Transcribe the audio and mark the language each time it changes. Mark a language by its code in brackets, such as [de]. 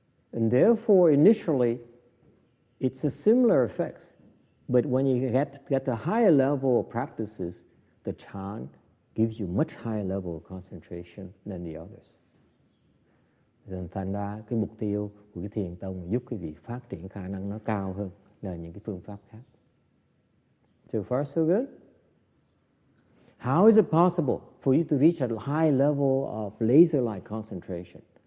[en] And therefore, initially, it's a similar effects. But when you get to higher level of practices, the chant gives you much higher level of concentration than the others. [vi] Thành ra cái mục tiêu của cái thiền tông giúp quý vị phát triển khả năng nó cao hơn là những cái phương pháp khác. [en] So far so good? How is it possible for you to reach a high level of laser-like concentration?